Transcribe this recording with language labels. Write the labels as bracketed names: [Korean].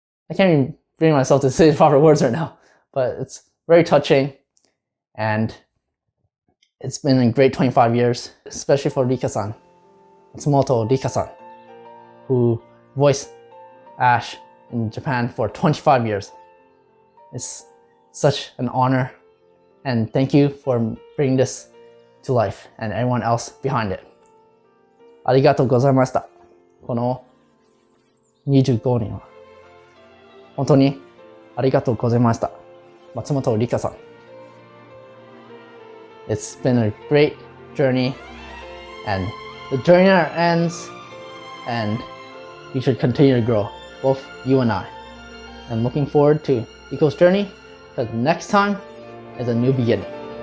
[English] I can't even bring myself to say the proper words right now, but it's very touching, and it's been a great 25 years, especially for Rika-san, Matsumoto Rika-san, who voiced Ash in Japan for 25 years. It's such an honor, and thank you for bringing this to life, and everyone else behind it. [Japanese] ありがとうございました。この25年は本当にありがとうございました。松本里香さん。 [English] It's been a great journey, and the journey never ends, and we should continue to grow, both you and I. I'm looking forward to Liko's journey, because next time is a new beginning.